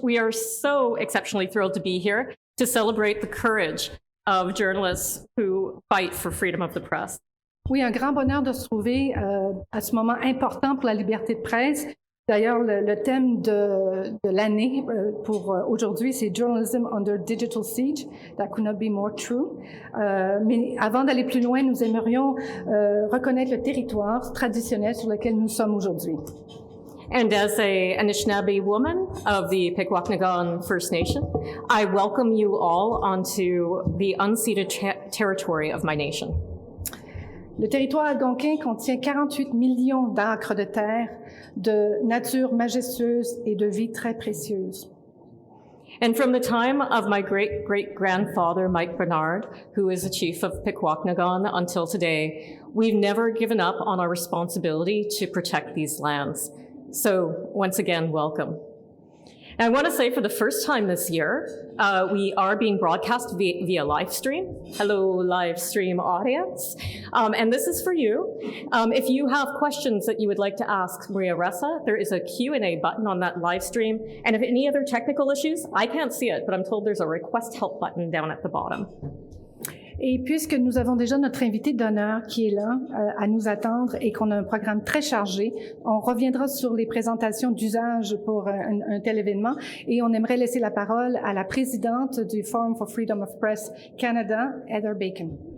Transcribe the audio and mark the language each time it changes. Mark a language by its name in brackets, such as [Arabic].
[English] We are so exceptionally thrilled to be here to celebrate the courage of journalists who fight for freedom of the press. [French] Oui, un grand bonheur de se trouver à ce moment important pour la liberté de presse. D'ailleurs, le thème de l'année pour aujourd'hui, c'est Journalism under Digital Siege. [English] That could not be more true. [French] Mais avant d'aller plus loin, nous aimerions reconnaître le territoire traditionnel sur lequel nous sommes aujourd'hui. [English] And as an Anishinaabe woman of the Pikwakanagan First Nation, I welcome you all onto the unceded territory of my nation. [French] Le territoire algonquin contient 48 millions d'acres de terre, de nature majestueuse et de vie très précieuse. [English] And from the time of my great-great-grandfather, Mike Bernard, who is the chief of Pikwakanagan, until today, we've never given up on our responsibility to protect these lands. So once again, welcome. And I want to say for the first time this year, we are being broadcast via live stream. Hello, live stream audience. And this is for you. If you have questions that you would like to ask Maria Ressa, there is a Q&A button on that live stream. And if any other technical issues, I can't see it, but I'm told there's a request help button down at the bottom. [French] Et puisque nous avons déjà notre invité d'honneur qui est là à nous attendre et qu'on a un programme très chargé, on reviendra sur les présentations d'usage pour un tel événement et on aimerait laisser la parole à la présidente du Forum for Freedom of Press Canada, Heather Bacon.